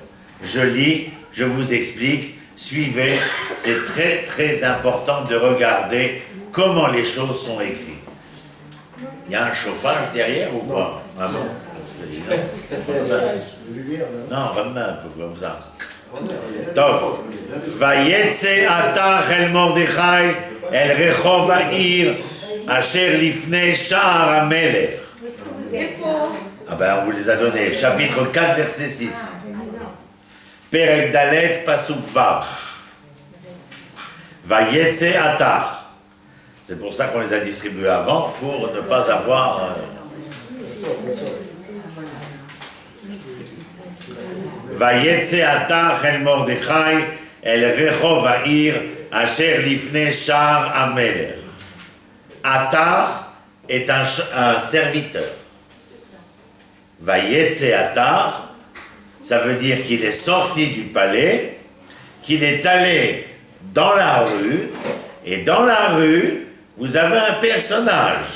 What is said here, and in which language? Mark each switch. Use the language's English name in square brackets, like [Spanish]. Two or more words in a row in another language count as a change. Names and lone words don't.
[French] Je lis, je vous explique, suivez, c'est très très important de regarder comment les choses sont écrites. Il y a un chauffage derrière ou pas? Ah bon? Parce que, non, remets un peu comme ça. [Hebrew] טוב, ויצא עתה אל מרדכי אל רחוב העיר אשר לפני שער המלך. [French] Ah ben on vous les a donnés, chapitre 4, verset 6. [Hebrew] פרק ד פסוק ו. ויצא התך. [French] C'est pour ça qu'on les a distribués avant, pour ne pas avoir... [Hebrew] ויצא התך אל מרדכי אל רחוב העיר אשר לפני שער המלך. [French] Atar est un serviteur. [Hebrew] ויצא התך, [French] ça veut dire qu'il est sorti du palais, qu'il est allé dans la rue, et dans la rue, vous avez un personnage.